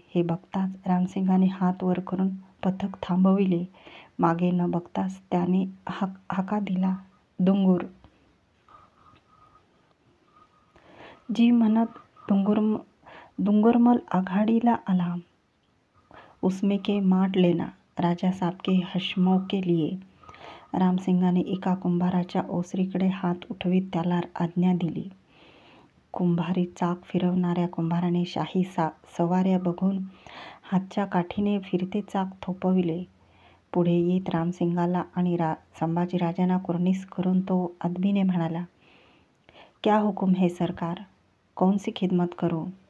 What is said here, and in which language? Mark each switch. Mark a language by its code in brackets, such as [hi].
[mr] हे बघताच रामसिंगाने हात वर करून पथक थांबविले. मागे न बघताच त्याने हाका दिला, डुंगूर. जी म्हणत डुंगुरमल आघाडीला आला. [hi] उसमें के माठ लेना, राजा साहब के हशमों के लिए. [mr] रामसिंगाने एका कुंभाराच्या ओसरीकडे हात उठवीत त्याला आज्ञा दिली. कुंभारी चाक फिरवणाऱ्या कुंभाराने शाही सवाऱ्या बघून हातच्या काठीने फिरते चाक थोपविले. पुढे येत रामसिंगाला आणि संभाजीराजांना कुर्निस करून तो अदबीने म्हणाला, [hi] क्या हुकुम है सरकार, कौन सी खिदमत करू.